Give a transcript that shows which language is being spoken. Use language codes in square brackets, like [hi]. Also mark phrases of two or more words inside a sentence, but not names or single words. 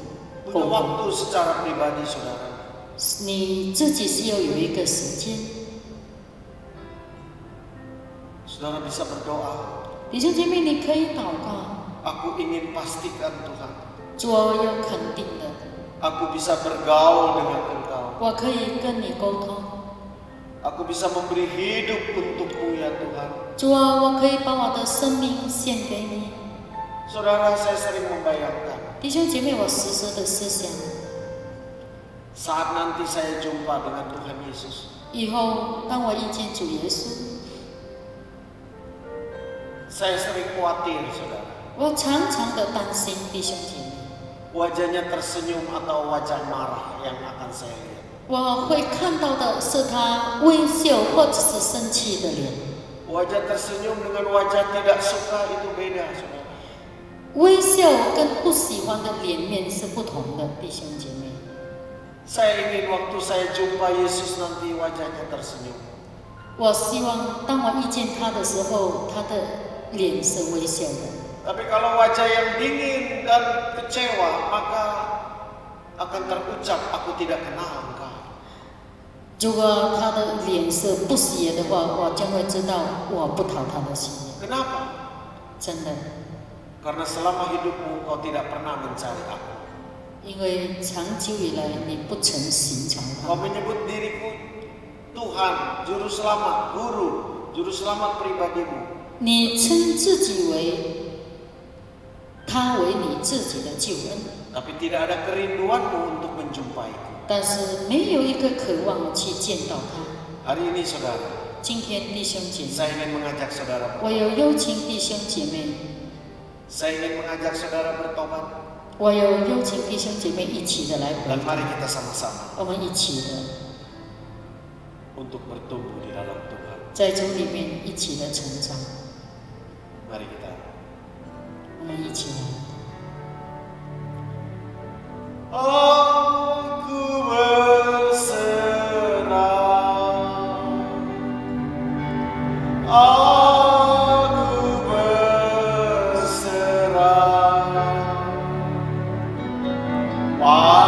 [id] Punya [zh] 沟通。 [id] waktu secara pribadi saudara. [zh] 你自己是要有一个时间， [id] Saudara bisa berdoa. [zh] 弟兄姐妹，你可以祷告， [id] Aku ingin pastikan Tuhan. [zh] 主啊，我要肯定的， [id] Aku bisa bergaul dengan Engkau. [zh] 我可以跟你沟通。 [id] Aku bisa memberi hidup untukmu ya Tuhan. [zh] 主啊，我可以把我的生命献给你。 [id] Saudara, saya sering membayangkan [zh] 弟兄姐妹，我时时的思想， [id] saat nanti saya jumpa dengan Tuhan Yesus. [zh] 以后当我遇见主耶稣， [id] Saya sering khawatir saudara. [zh] 我常常的担心弟兄姐妹， [id] Wajahnya tersenyum atau wajah marah yang akan saya lihat. [zh] 我会看到的是他微笑或者是生气的脸。 [id] Wajah tersenyum dengan wajah tidak suka itu beda saudara. [zh] 微笑跟不喜欢的脸面是不同的，弟兄姐妹。 [id] Saya ingin waktu saya jumpa Yesus nanti wajahnya tersenyum. [zh] 我希望当我遇见他的时候，他的脸是微笑的。 [id] Tapi kalau wajah yang dingin dan kecewa, maka akan terucap, aku tidak kenal engkau. [zh] 如果他的脸是不喜悦的话，我将会知道我不讨他的喜悦。 [id] Kenapa? [zh] 真的， [id] Karena selama hidupmu kau tidak pernah mencari aku. [zh] 因为长久以来你不曾寻找 [id] Kau [zh] 他， [id] menyebut diriku Tuhan, Juru Selamat, Guru, Juru Selamat pribadimu. [zh] 你称自己为他为你自己的救恩， [id] Tapi tidak ada kerinduanmu untuk menjumpaiku. [zh] 但是没有一个渴望去见到他。 [id] Hari ini saudara, [zh] 今天弟兄姐妹， [id] saya ingin mengajak saudara [zh] 我有邀请弟兄姐妹， [id] Saya ingin mengajak saudara bertobat. [zh] 我有邀请弟兄姐妹一起的来回 [id] Dan [zh] 答， [id] mari kita sama-sama [zh] 我们一起的 [id] untuk bertumbuh di dalam Tuhan. [zh] 在主里面一起的成长， [id] Mari kita. [zh] 我们一起来。 [id] Aku berserah, aku berserah